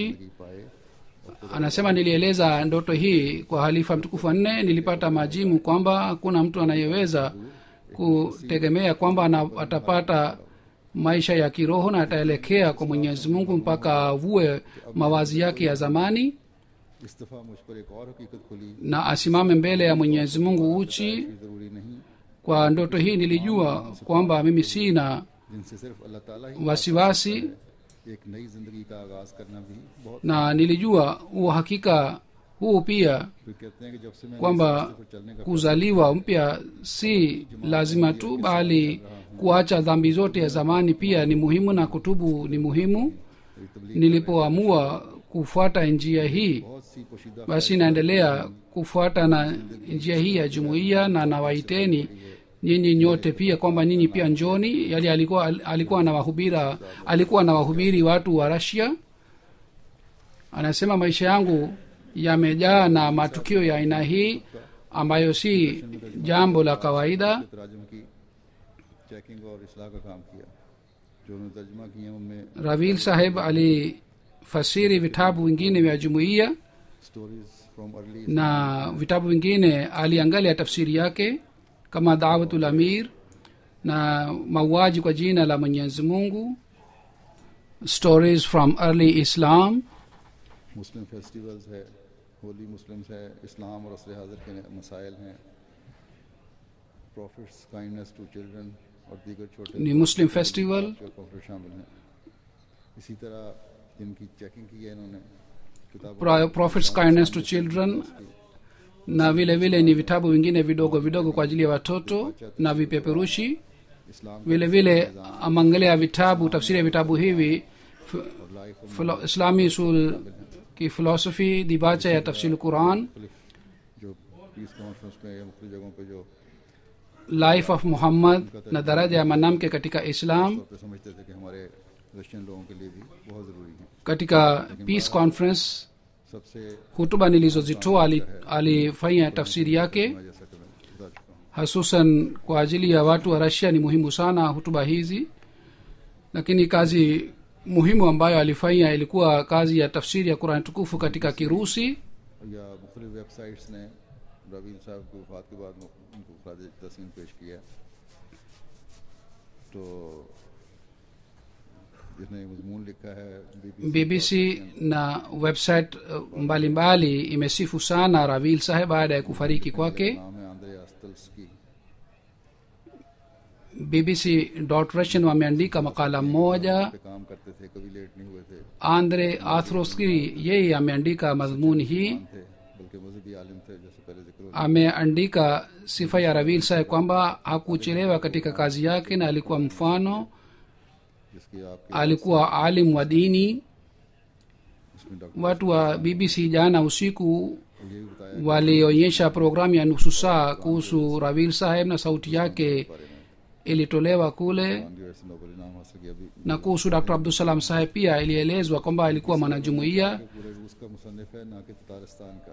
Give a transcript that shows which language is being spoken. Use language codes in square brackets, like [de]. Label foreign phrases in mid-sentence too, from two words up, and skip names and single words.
[ur] نہیں پائے. [sw] Anasema nilieleza ndoto hii kwa halifa mtukufu wa nne, nilipata majibu kwamba hakuna mtu anayeweza kutegemea kwamba atapata maisha ya kiroho na ataelekea kwa Mwenyezi Mungu mpaka avue mawazi yake ya zamani [ur] اس دفعہ مجھ پر ایک اور حقیقت کھلی [sw] na asimame mbele ya Mwenyezi Mungu uchi. [ur] کہ ضروری نہیں [sw] Kwa ndoto hii nilijua kwamba mimi sina [ur] جن سے صرف اللہ تعالیٰ ہی [sw] wasiwasi, [ur] ایک نئی زندگی کا آغاز کرنا بھی بہت. [sw] na nilijua uhakika huu pia [ur] پھر کہتے ہیں کہ جب سے میں [sw] kwamba [ur] پر چلنے کا [sw] kuzaliwa mpya si lazima tu, bali kuacha dhambi zote ya zamani pia ni muhimu, na kutubu ni muhimu. [ur] میری تبلیغ [sw] Nilipoamua kufuata njia hii, [ur] بہت سی پوشیدہ [sw] basi naendelea kufuata na njia hii ya jumuiya, na nawaiteni nyinyi nyote pia kwamba nyinyi pia njoni. Yali alikuwa anawahubiri watu wa Russia. Anasema maisha yangu yamejaa na matukio ya aina hii ambayo si jambo la kawaida. [ur] تراجم کی چیکنگ اور اصلاح کا کام کیا۔ جو انہوں نے ترجمہ کیے ان میں [sw] ravil saheb alifasiri vitabu vingine vya jumuiya [ur] اسٹوریز فرام ارلی [sw] na vitabu vingine aliangalia tafsiri yake kama dawatul amir na mauaji kwa jina la mwenyezi mungu, stories from early islam, [ur] مسلم فیسٹیولز ہے، ہولی مسلمز ہے، اسلام اور عصر حاضر کے مسائل ہیں، پرافٹس کائنڈنیس ٹو چلڈرن اور دیگر چھوٹے [sw] ni muslim festival, [ur] پرافٹ شامل ہیں. اسی طرح جن کی چیکنگ کی ہے انہوں نے کتاب [sw] prophets kindness to children, na vile vile ni vitabu vingine vidogo vidogo kwa ajili ya watoto na vipeperushi. [ur] اسلام [sw] vile vile amangalia vitabu tafsiri ya vitabu hivi [ur] اور لائف [sw] islami usul ki philosophy dibacha ya tafsir quran, [ur] جو [en] peace conference [ur] میں یا مختلف جگہوں پہ جو [sw] life of muhammad na daraja ya mwanamke katika islam. [ur] طور پہ سمجھتے تھے کہ ہمارے رشین لوگوں کے لیے بھی بہت ضروری ہے. [sw] katika [en] peace conference [ur] سب سے [sw] hutuba nilizozitoa alifanya tafsiri yake [ur] میں جیسا کہ میں بتا چکا ہوں, [sw] hasusan kwa ajili ya watu wa Russia ni muhimu sana hutuba hizi, lakini kazi muhimu ambayo alifanya ilikuwa kazi ya tafsiri ya Qur'an tukufu katika Kirusi. [ur] یا مختلف ویب سائٹس نے رویل صاحب کی وفات کے بعد ان کو خراج تحسین پیش کیا. تو جس نے مضمون لکھا ہے [sw] BBC na website mbalimbali imesifu sana Ravil Saheb baada ya kufariki kwake. [ur] نام ہے آندرے آستلسکی. [sw] BBC.Russian wameandika makala moja. [ur] پہ کام کرتے تھے، کبھی لیٹ نہیں ہوئے تھے, [sw] Andre Athroski yeye ameandika madhumuni hii, [ur] تھے بلکہ مذہبی عالم تھے، جیسے پہلے ذکر ہو [sw] ameandika sifa ya Ravil Saheb kwamba hakuchelewa katika kazi yake na alikuwa mfano, [ur] جس کی آپ کے [sw] alikuwa alim wa dini. [ur] اس میں ڈاکٹر [sw] Watu wa BBC jana usiku [ur] یہ بھی بتایا [sw] walionyesha programu ya nusu saa kuhusu Ravil Saheb na sauti yake ilitolewa kule, [ur] گاندھی ویسے نوبیل انعام حاصل کیا. ابھی [sw] na kuhusu Dr. Abdul Salam Saheb pia ilielezwa kwamba alikuwa mwanajumuiya, [ur] پورے روس کا مصنف ہے، نہ کہ تاتارستان کا.